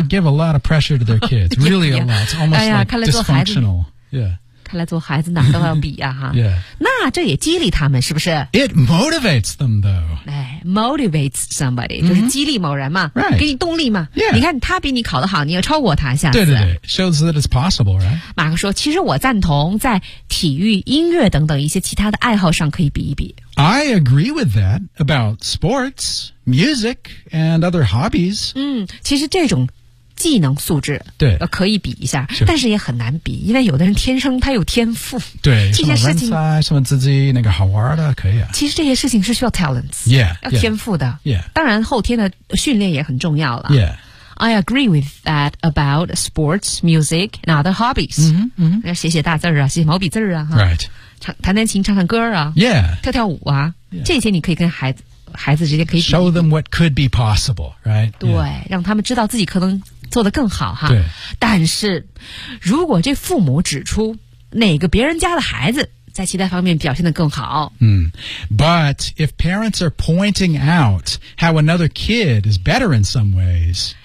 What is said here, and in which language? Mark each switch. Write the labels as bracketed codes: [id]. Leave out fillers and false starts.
[en] that give a lot of pressure to their kids Really a lot It's almost、 [zh] 哎、 [en] like dysfunctional、yeah. [zh] 看来做孩子哪都要比啊哈。 [en] yeah. [zh] 那这也激励他们是不是 [en] ?It motivates them though. Motivates somebody,、mm-hmm. [zh] 就是激励某人嘛、 [en] right. [zh] 给你动力嘛、 [en] yeah. [zh] 你看他比你考得好你要超过他下次。 [en] 对对对 ,shows that it's possible, right? [zh] 马克说其实我赞同在体育音乐等等一些其他的爱好上可以比一比。 [en] I agree with that about sports, music, and other hobbies. [zh] 嗯其实这种技能素质对可以比一下但是也很难比因为有的人天生他有天赋对这些事情什么人才什么自己那个好玩的可以啊其实这些事情是需要 talents [en] yeah, yeah, [zh] 要天赋的、 [en] yeah. [zh] 当然后天的训练也很重要了、 [en] yeah. I agree with that about sports, music and other hobbies、 mm-hmm, mm-hmm. [zh] 写写大字啊写毛笔字啊、 [en] right. [zh] 弹弹琴唱唱歌啊、 [en] yeah. [zh] 跳跳舞啊、yeah. 这些你可以跟孩子孩子之间可以 [en] show them what could be possible, right? [zh] 对、yeah. 让他们知道自己可能做得更好哈。对。但是如果这父母指出哪个别人家的孩子在其他方面表现得更好。嗯。 [en] But if parents are pointing out how another kid is better in some ways.